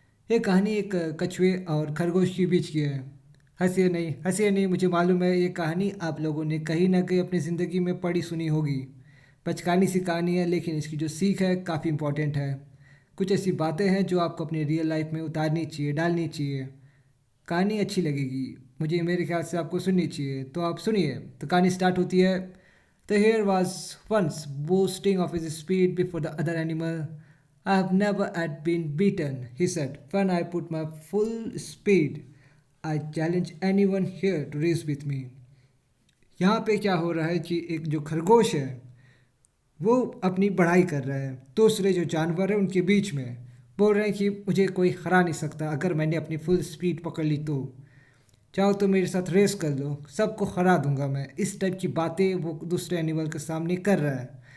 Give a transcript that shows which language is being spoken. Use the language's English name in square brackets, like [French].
[Hindi] ये कहानी एक कछुए और खरगोश के बीच की है। हंसिए नहीं, मुझे मालूम है ये कहानी आप लोगों ने कहीं ना कहीं अपनी ज़िंदगी में पढ़ी सुनी होगी। बचकानी सी कहानी है, लेकिन इसकी जो सीख है काफ़ी इंपॉर्टेंट है। कुछ ऐसी बातें हैं जो आपको अपनी रियल लाइफ में उतारनी चाहिए, डालनी चाहिए। कहानी अच्छी लगेगी, मुझे मेरे ख्याल से आपको सुननी चाहिए, तो आप सुनिए। तो कहानी स्टार्ट होती है। [English] The hare was once boasting of his speed before the other animal. I have never had been beaten, he said. When I put my full speed, I challenge anyone here to race with me. [Hindi] यहाँ पे क्या हो रहा है कि एक जो खरगोश है वो अपनी बढ़ाई कर रहा है। दूसरे जो जानवर हैं उनके बीच में बोल रहे हैं कि मुझे कोई हरा नहीं सकता अगर मैंने अपनी फुल स्पीड पकड़ ली तो। चाहो तो मेरे साथ रेस कर लो, सबको हरा दूंगा मैं। इस टाइप की बातें वो दूसरे एनिमल के सामने कर रहा है।